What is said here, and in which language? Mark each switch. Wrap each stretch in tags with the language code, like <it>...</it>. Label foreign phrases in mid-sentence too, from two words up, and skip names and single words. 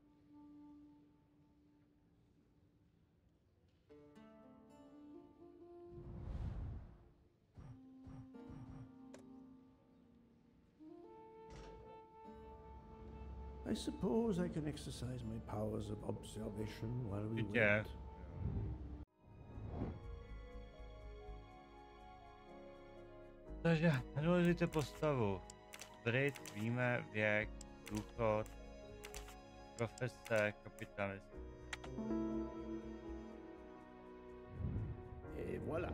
<en>I suppose I can exercise my powers of observation while we Yeah. wait.</en> <cs>Takže analyzujte postavu. Brit, víme, věk, důchod, profese, kapitalismus.</cs> <fr>Et voilà.</fr>